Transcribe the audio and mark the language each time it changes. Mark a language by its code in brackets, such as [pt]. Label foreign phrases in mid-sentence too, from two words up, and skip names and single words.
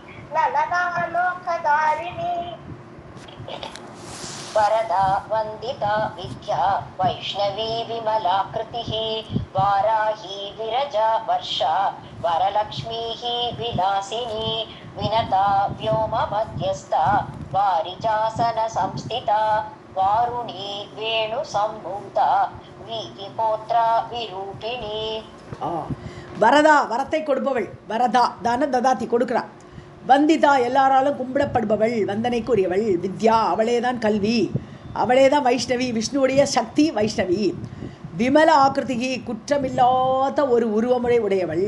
[sa] ललनालोकधारिणी वरदा वन्दिता विद्या वैष्णवी विमलाकृतिः वाराही विरजा वर्षा वरलक्ष्मीः विलासिनी विनता व्योम मध्यस्था वारिजासन संस्थिता वारुणी वेणु सम्भूता वीतिहोत्रा विरूपिणी. [ta] வரதா வரத்தை கொடுப்பவள், வரதா [sa] दान ददाति [ta] கொடுக்குறா. வந்திதா எல்லாராலும் கும்பிடப்படுபவள், வந்தனைக்குரியவள். வித்யா அவளேதான் கல்வி, அவளேதான் வைஷ்ணவி, விஷ்ணுவுடைய சக்தி வைஷ்ணவி. [sa] विमल आकृतिः [ta] குற்றமில்லாத ஒரு உருவமுறை உடையவள்.